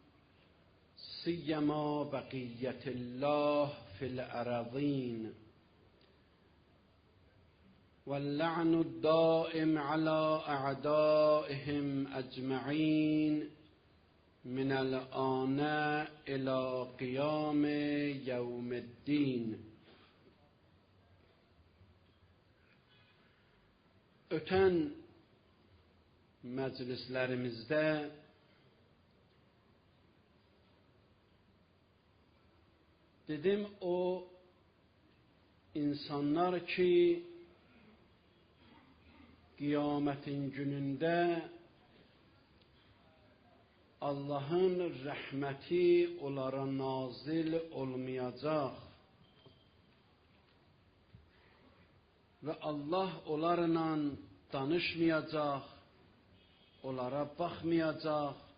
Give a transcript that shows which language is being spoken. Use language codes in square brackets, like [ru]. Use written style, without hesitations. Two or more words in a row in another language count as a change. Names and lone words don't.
[ar] سیما بقیة الله فی الارضین واللعن الدائم على اعدائهم اجمعین من الآن الى قیام یوم الدین. [az] Ötən məclislərimizdə dedim, o insanlar ki Qiyamətin günündə Allahın rəhməti onlara nazil olmayacaq və Allah onlarla danışmayacaq, onlara baxmayacaq.